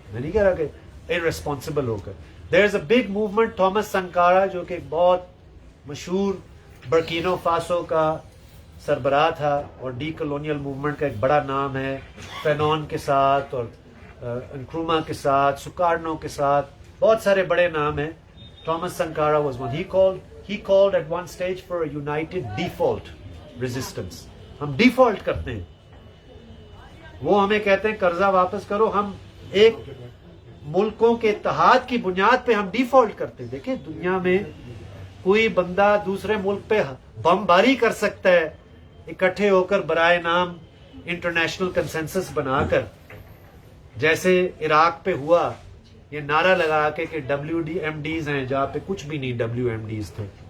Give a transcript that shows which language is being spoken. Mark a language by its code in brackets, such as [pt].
[ur] میں نہیں کہہ رہا کہ irresponsible ہو کر. [en] There is a big movement, [ur] Thomas Sankara جو کہ ایک بہت مشہور برکینو فاسو کا سربراہ تھا اور ڈی کلونیل موومنٹ کا ایک بڑا نام ہے, فینون کے ساتھ اور انکروما کے ساتھ, سکارنو کے ساتھ, بہت سارے بڑے نام ہیں. [en] Thomas Sankara was one. He called at one stage for a united default resistance. [ur] ہم ڈیفالٹ کرتے ہیں, وہ ہمیں کہتے ہیں قرضہ واپس کرو. ہم ایک ملکوں کے اتحاد کی بنیاد پہ ہم ڈیفالٹ کرتے ہیں. دیکھیں دنیا میں کوئی بندہ دوسرے ملک پہ بم باری کر سکتا ہے اکٹھے ہو کر برائے نام انٹرنیشنل کنسنسس بنا کر, جیسے عراق پہ ہوا یہ نعرہ لگا کے کہ WMDs ہیں جہاں پہ کچھ بھی نہیں WMDs تھے.